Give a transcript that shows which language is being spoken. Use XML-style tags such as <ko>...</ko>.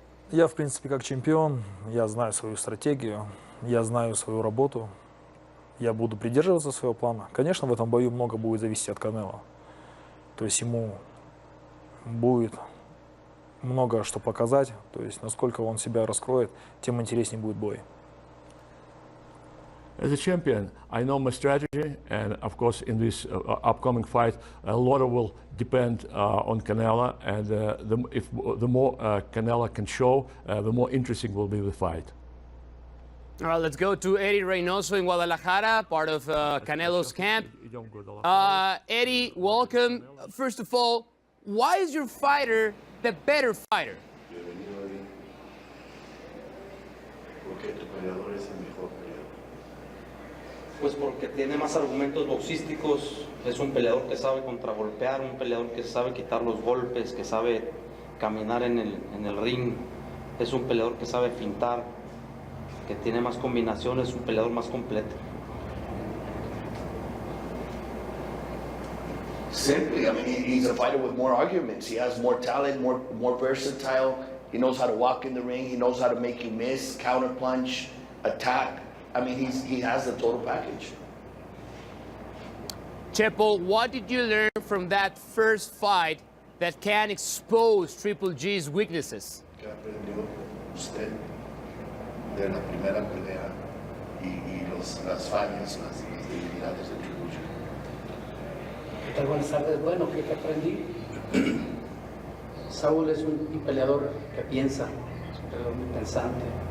<ru>Я, в принципе, как чемпион, я знаю свою стратегию, я знаю свою работу, я буду придерживаться своего плана. Конечно, в этом бою много будет зависеть от Канело. То есть ему будет много что показать, то есть насколько он себя раскроет, тем интереснее будет бой.</ru> <en>As a champion, I know my strategy, and of course in this upcoming fight, a lot will depend on Canelo, and the more Canelo can show, the more interesting will be the fight. All right, let's go to Eddie Reynoso in Guadalajara, part of Canelo's camp. Eddie, welcome. First of all, why is your fighter the better fighter?</en> <es>Pues porque tiene más argumentos boxísticos, es un peleador que sabe contragolpear, un peleador que sabe quitar los golpes, que sabe caminar en el ring, es un peleador que sabe fintar, que tiene más combinaciones, un peleador más completo.</es> <en>Simply, I mean, he's a fighter with more arguments. He has more talent, more versatile. He knows how to walk in the ring. He knows how to make you miss, counter punch, attack. I mean, he has the total package. Chepo, what did you learn from that first fight that can expose Triple G's weaknesses?</en> <es>¿Qué aprendió usted de la primera pelea y las fallas, las debilidades de Triple G? ¿Qué tal? Buenas tardes. Bueno, ¿qué aprendí? Saúl es un peleador que piensa, es un peleador muy pensante.</es>